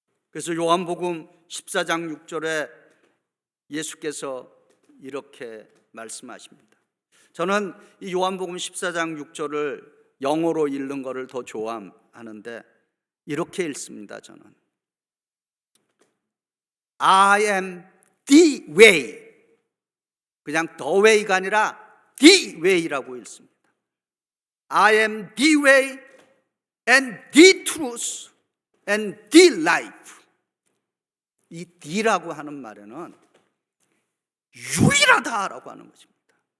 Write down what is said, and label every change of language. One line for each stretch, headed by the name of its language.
Korean: 그래서 요한복음 14장 6절에 예수께서 이렇게 말씀하십니다. 저는 이 요한복음 14장 6절을 영어로 읽는 것을 더 좋아하는데 이렇게 읽습니다. 저는
English: I am the way,
Korean: 그냥
English: the way가
Korean: 아니라
English: the way라고
Korean: 읽습니다.
English: I am the way and the truth and the life.
Korean: 이 the라고 하는 말에는 유일하다라고 하는 것입니다.